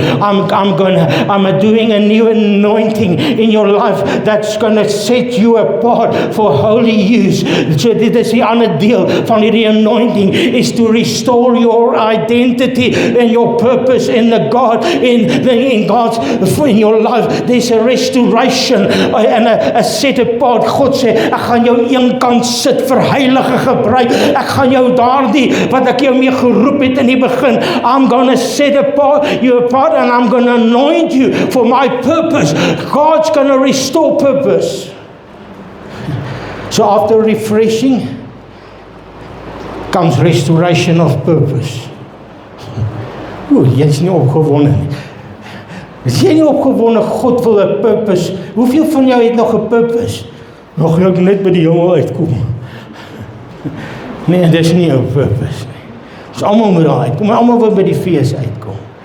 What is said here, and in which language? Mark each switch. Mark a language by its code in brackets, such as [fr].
[en] I'm doing a new anointing in your life that's going to set you apart for holy use. [af] So dit is die ander deel van hierdie [en] anointing is to restore your identity and your purpose in the God in God's in your life. There's a restoration and a set apart. [af] God sê, ek gaan jou een kant sit vir heilige gebruik. Ek gaan jou daardie wat ek jou mee geroep het in die begin. [en] I'm gonna set you apart and I'm gonna anoint you for my purpose. God's gonna restore purpose. So after refreshing comes restoration of purpose. [af] Jy is nie opgewonde nie. Is jy nie opgewonde, God wil 'n purpose. Hoeveel van jou het nog 'n purpose? Nog ek net by die hemel uitkom. Nee, dis nie 'n purpose nie. Ons almal moet daar uitkom, almal wil by die fees uitkom.